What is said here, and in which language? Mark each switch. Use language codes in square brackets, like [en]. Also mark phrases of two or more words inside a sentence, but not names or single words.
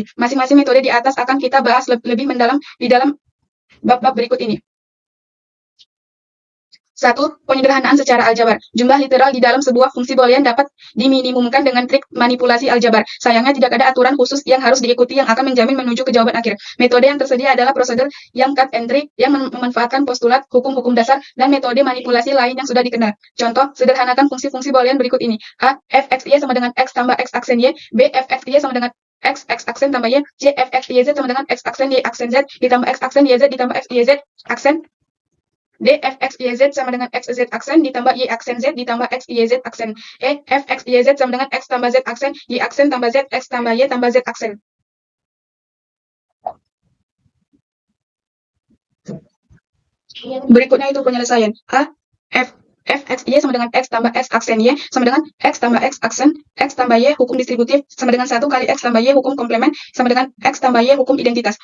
[id] Masing-masing metode di atas akan kita bahas lebih mendalam di dalam bab-bab berikut ini. 1. Penyederhanaan secara aljabar. Jumlah literal di dalam sebuah fungsi boolean dapat diminimumkan dengan trik manipulasi aljabar. Sayangnya tidak ada aturan khusus yang harus diikuti yang akan menjamin menuju ke jawaban akhir. Metode yang tersedia adalah prosedur yang [en] cut and try [id] yang memanfaatkan postulat, hukum-hukum dasar, dan metode manipulasi lain yang sudah dikenal. Contoh, sederhanakan fungsi-fungsi boolean berikut ini. A. F(x, y) sama dengan x tambah x aksen y. B. F(x, y) sama dengan x aksen tambah y. C. F(x, y, z) sama dengan x aksen y aksen z ditambah x aksen y z ditambah x, y, z aksen. D. Fx, y, z sama dengan x, z aksen ditambah y aksen z ditambah x, y, z aksen. E. Fx, y, z sama dengan x tambah z aksen, y aksen tambah z, x tambah y tambah z aksen. Berikutnya itu penyelesaian. A. Fx, y sama dengan x tambah x aksen y sama dengan x tambah x aksen, x tambah y hukum distributif sama dengan 1 kali x tambah y hukum komplement sama dengan x tambah y hukum identitas.